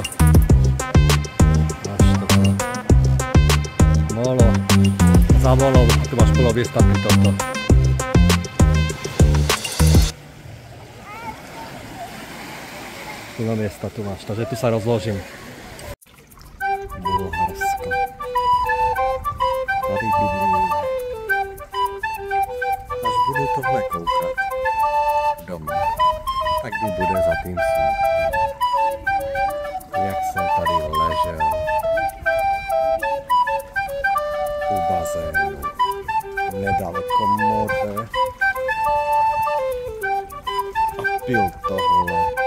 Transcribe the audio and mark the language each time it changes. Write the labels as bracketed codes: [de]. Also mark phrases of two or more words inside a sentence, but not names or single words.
[sk] Máš to. Molo. Za molom. Tu máš puloviesta pri tomto. Plno miesta tu máš, takže tu sa rozložím. [cs] Bulharsko. Tady bydlím. Až budu tohle koukat doma, tak mi bude za tým smutno. Jak jsem tady ležel u bazénu, nedaleko moře a pil tohle.